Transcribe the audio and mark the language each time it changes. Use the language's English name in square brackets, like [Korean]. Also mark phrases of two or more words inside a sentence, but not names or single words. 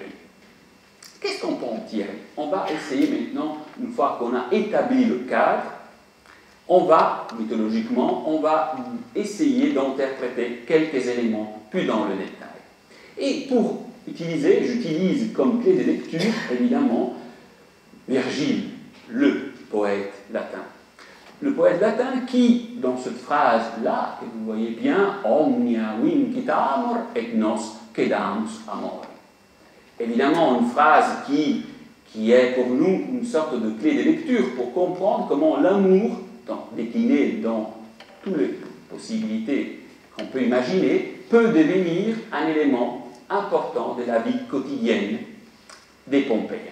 [French] Qu'est-ce qu'on peut en tirer? On va essayer maintenant, une fois qu'on a établi le cadre, mythologiquement, on va essayer d'interpréter quelques éléments plus dans le détail. Et pour j'utilise comme clé de lecture, évidemment, Virgile, le poète latin. Le poète latin qui, dans cette phrase-là, que vous voyez bien, [Latin] omnia vincit amor et nos quedamus amor. [French] Évidemment, une phrase qui est pour nous une sorte de clé de lecture pour comprendre comment l'amour, décliné dans toutes les possibilités qu'on peut imaginer, peut devenir un élément important de la vie quotidienne des Pompéiens.